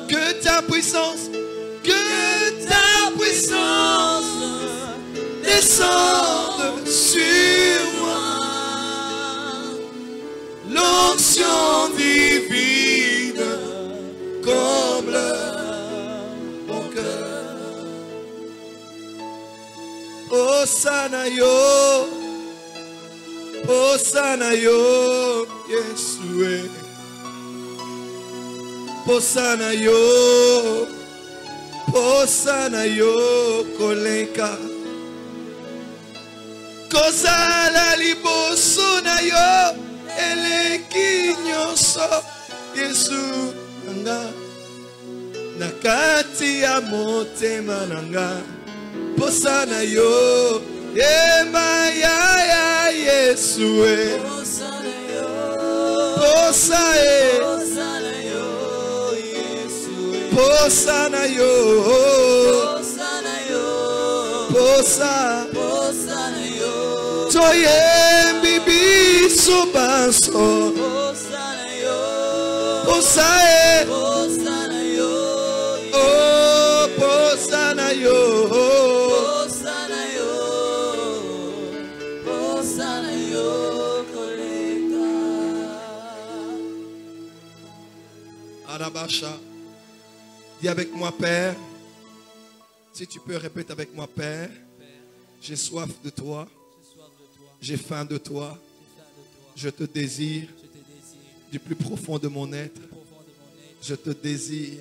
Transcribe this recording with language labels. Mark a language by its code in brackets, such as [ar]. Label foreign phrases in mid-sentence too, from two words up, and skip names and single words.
[fr] Que ta puissance descende sur moi. L'onction divine comble mon cœur. [ln] Hosanna yo, Yeshua. Hosanna yo, kolenka. Kozala liboso na yo. Eleki nyonso Yesu nanga nakati ya motema nanga posa na yo ema ya Yesu posa na yo Yesu posa na yo posa na yo toye bibi subanso Hosanna yo Hosanna yo oh Hosanna yo Hosanna yo koleka Arabasha. [fr] Dis avec moi, Père. Si tu peux, répète avec moi, Père. J'ai soif de toi. J'ai faim de toi. Je te désire Du plus profond de mon être, je te désire.